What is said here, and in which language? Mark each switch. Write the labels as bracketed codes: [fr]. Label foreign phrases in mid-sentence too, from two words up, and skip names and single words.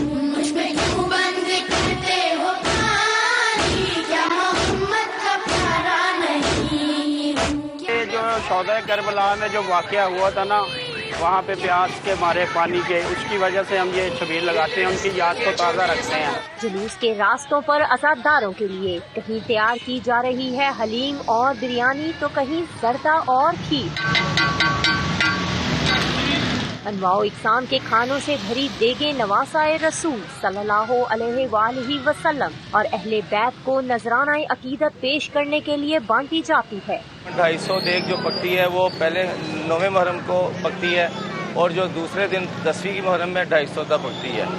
[ur] یہ جو شہدا کربلا میں جو واقعہ ہوا تھا نا، وہاں پہ پیاس کے مارے پانی کے، اس کی وجہ سے ہم یہ چھبیل لگاتے ہیں، ان کی یاد کو تازہ رکھتے ہیں. جلوس کے راستوں پر عزاداروں کے لیے کہیں تیار کی جا رہی ہے حلیم اور بریانی، تو کہیں زردہ اور کھیر. انواع و اقسام کے کھانوں سے بھری دیگیں نواسائے رسول [ar] صلی اللہ علیہ وآلہ وسلم [ur] اور اہل بیت کو نذرانہ عقیدت پیش کرنے کے لیے بانٹی جاتی ہے۔ 250 دیگ جو پکتی ہے وہ پہلے 9ویں محرم کو پکتی ہے اور جو دوسرے دن 10ویں کی محرم میں 250 تک پکتی ہے۔